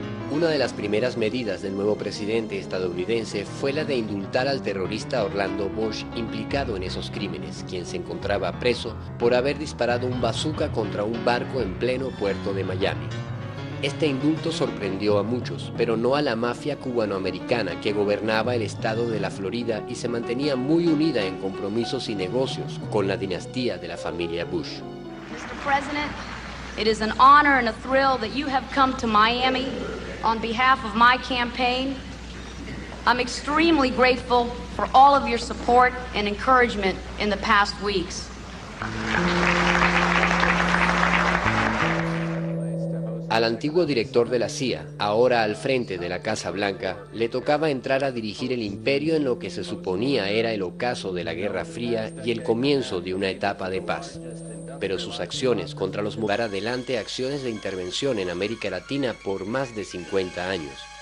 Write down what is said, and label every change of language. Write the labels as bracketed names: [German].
[Spanish] Una de las primeras medidas del nuevo presidente estadounidense fue la de indultar al terrorista Orlando Bush implicado en esos crímenes, quien se encontraba preso por haber disparado un bazooka contra un barco en pleno puerto de Miami. Este indulto sorprendió a muchos, pero no a la mafia cubanoamericana que gobernaba el estado de la Florida y se mantenía muy unida en compromisos y negocios con la dinastía de la familia Bush. [English] Mr. President, it is an honor and a thrill that you have come to Miami on behalf of my campaign. I'm extremely grateful for all of your support and encouragement in the past weeks. [Spanish] Al antiguo director de la CIA, ahora al frente de la Casa Blanca, le tocaba entrar a dirigir el imperio en lo que se suponía era el ocaso de la Guerra Fría y el comienzo de una etapa de paz. Pero sus acciones contra los llevar adelante acciones de intervención en América Latina por más de 50 años.